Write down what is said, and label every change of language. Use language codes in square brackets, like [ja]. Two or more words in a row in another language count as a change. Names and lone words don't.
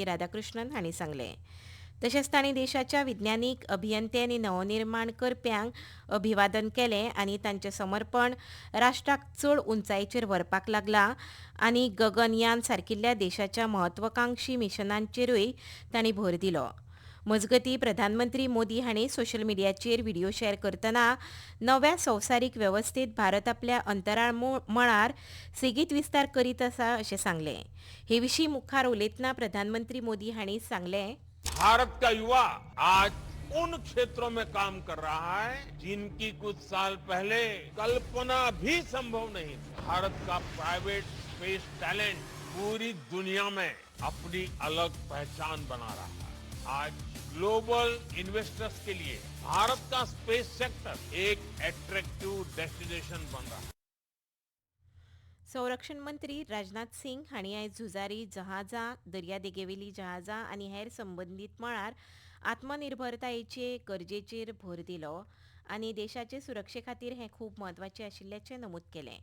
[kok] राधाकृष्णन हांणी सांगलें. तशेंच तांणी देशाच्या विज्ञानीक, अभियंते आनी नवनिर्माण करप्यांक अभिवादन केलें आनी तांचें समर्पण राष्ट्राक चड उंचायेचेर व्हरपाक लागलां आनी गगनयान सारकिल्ल्या देशाच्या म्हत्वाकांक्षी मिशनांचेरूय तांणी भर दिलो. मजगतीं प्रधानमंत्री मोदी हांणी [en] social media [kok] व्हिडिओ शेअर करतना नव्या संवसारीक वेवस्थेत भारत आपल्या अंतराळ मळार सेगीत विस्तार करीत आसा अशें सांगलें. हे विशीं मुखार उलयतना प्रधानमंत्री मोदी हांणी सांगलें, [hi] भारत का युवा आज उन क्षेत्रों में काम कर रहा है जिनकी कुछ साल पहले कल्पना भी संभव नहीं थी. भारत का [en] private space talent [hi] पूरी दुनिया में अपनी अलग पहचान बना रहा है. आज [en] global investors [hi] के लिए भारत का [en] space sector [hi] एक [en] attractive destination [hi] बन रहा है. [kok] संरक्षण मंत्री राजनाथ सिंग हांणी आयज झुजारी जहाजां, दर्यादेगेवेलीं जहाजां आनी हेर संबंदीत मळार आत्मनिर्भरतायेचे गरजेचेर भर दिलो आनी देशाचे सुरक्षे खातीर हें खूब म्हत्वाचें आशिल्ल्याचें नमूद केलें.